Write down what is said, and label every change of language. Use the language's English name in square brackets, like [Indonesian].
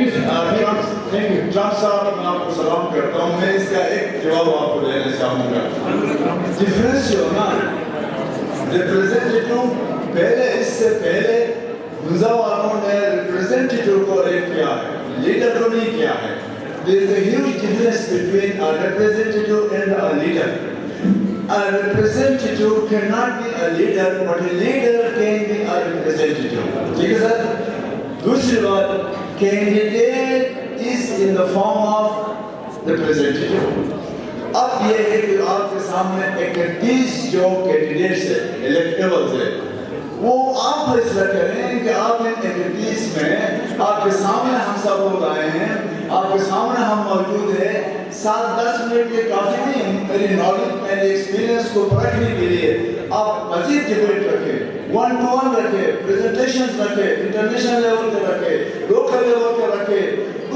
[Hindi] Trump साहब, मैं आपको सलाम करता हूँ। मैं इसका एक जवाब आपको देना चाहूँगा। डिफरेंस जो ना रिप्रेजेंटेटिव पहले, इससे पहले मुजावारों ने रिप्रेजेंटेटिव को रेट किया है, लीडर को नहीं किया है। [English] There is a huge difference between a representative and a leader. A representative cannot be a leader, but a leader can be a representative. [Hindi] ठीक है सर? दूसरी बात, [English] candidate is in the form of representative. [Hindi] अब ये है कि आपके सामने 31 जो कैंडिडेट्स है, इलेक्टेबल्स है, वो आप फैसला करें कि आप इन 31 में आपके सामने हम सब लोग आए हैं, आपके सामने हम मौजूद हैं। 7-10 मिनट ये काफ़ी नहीं, मेरी नॉलेज, मेरे एक्सपीरियंस को परखने के लिए आप मजीद डिबेट रखें, 1-to-1 रखें, प्रेजेंटेशंस रखें, इंटरनेशनल लेवल पे रखें, लोकल लेवल पे रखें।